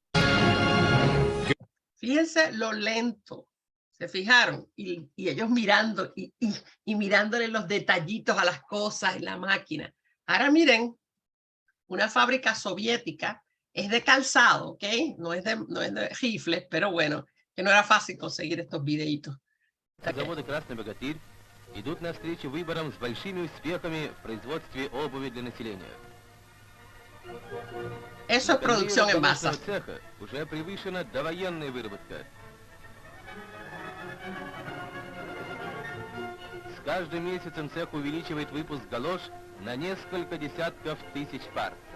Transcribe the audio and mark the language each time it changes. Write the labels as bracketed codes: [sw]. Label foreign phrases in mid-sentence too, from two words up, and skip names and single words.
[es] Fíjense lo lento, ¿se fijaron? Y ellos mirando y mirándole los detallitos a las cosas en la máquina. Ahora miren, una fábrica soviética es de calzado, ¿ok? No es de rifles, pero bueno, que no era fácil conseguir estos videitos. [ru] Заводы «Красный богатырь» идут навстречу выборам с большими успехами в производстве обуви для населения. [es] Eso es producción en masa. [ru] Цеха уже превышена довоенная выработка. С каждым месяцем цех увеличивает выпуск галош на несколько десятков тысяч пар.